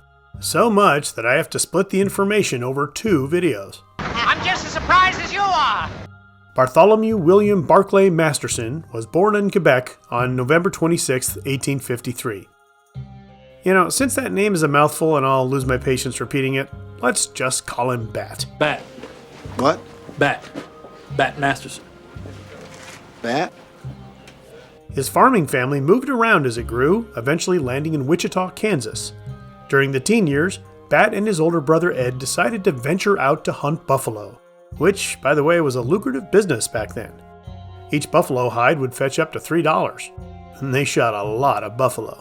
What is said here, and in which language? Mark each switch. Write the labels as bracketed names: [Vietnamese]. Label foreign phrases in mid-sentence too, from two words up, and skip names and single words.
[English] So much that I have to split the information over 2 videos. I'm just as surprised as you are! Bartholomew William Barclay Masterson was born in Quebec on November 26, 1853. You know, since that name is a mouthful and I'll lose my patience repeating it, let's just call him Bat. Bat. What? Bat. Bat Masterson. Bat? His farming family moved around as it grew, eventually landing in Wichita, Kansas. During the teen years, Bat and his older brother Ed decided to venture out to hunt buffalo, which, by the way, was a lucrative business back then. Each buffalo hide would fetch up to $3, and they shot a lot of buffalo.